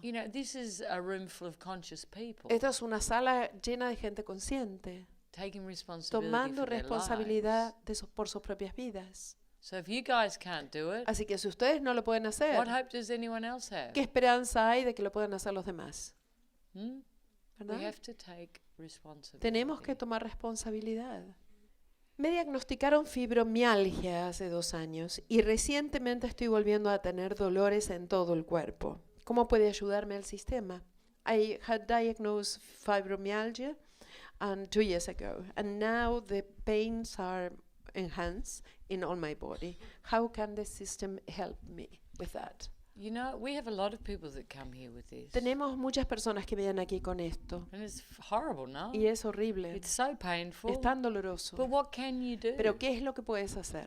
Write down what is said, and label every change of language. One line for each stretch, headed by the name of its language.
English: You know, this is a room full of conscious people
Spanish: Esta es una sala llena de gente consciente,
English: taking responsibility
Spanish: tomando
English: for their
Spanish: responsabilidad
English: lives.
Spanish: por sus propias vidas.
English: So if you guys can't do it,
Spanish: Así que si ustedes no lo pueden hacer,
English: what hope does anyone else have?
Spanish: ¿qué esperanza hay de que lo puedan hacer los demás?
English: Hmm? We
Spanish: ¿Verdad?
English: have to take responsibility.
Spanish: Tenemos que tomar responsabilidad. Me diagnosticaron fibromialgia hace 2 años y recientemente estoy volviendo a tener dolores en todo el cuerpo. ¿Cómo puede ayudarme el sistema?
English: I had diagnosed fibromyalgia 2 years ago, and now the pains are enhanced in all my body. How can the system help me with that? You know, we have a lot of people that come here with this.
Spanish: Tenemos muchas personas que vienen aquí con esto
English: And it's horrible, no?
Spanish: y es horrible,
English: It's so painful.
Spanish: es tan doloroso.
English: But what can you do?
Spanish: Pero ¿qué es lo que puedes hacer?